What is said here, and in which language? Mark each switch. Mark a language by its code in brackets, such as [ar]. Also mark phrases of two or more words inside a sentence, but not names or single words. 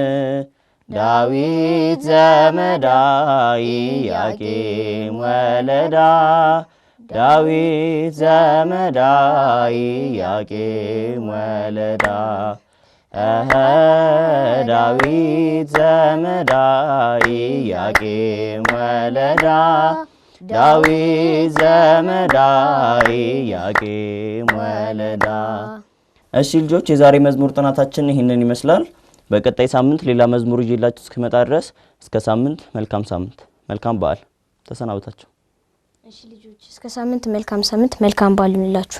[gez] ዳዊት ዘመዳ ኢያቄም ወለዳ ዳዊት ዘመዳ ኢያቄም ወለዳ ዳዊት ዘመዳ ኢያቄም ወለዳ ዳዊት ዘመዳ ኢያቄም ወለዳ። [am] እሺ ልጆች የዛሬ መዝሙር ጥናታችን ይህንን ይመስላል። በቀጣይ ሳምንት ሌላ መዝሙር ይዤላችሁ እስክመጣ ድረስ እስከ ሳምንት መልካም ሳምንት፣ መልካም በዓል። ተሰናብታችሁ። እሺ ልጆች እስከ ሳምንት መልካም ሳምንት፣ መልካም በዓል ይሁንላችሁ።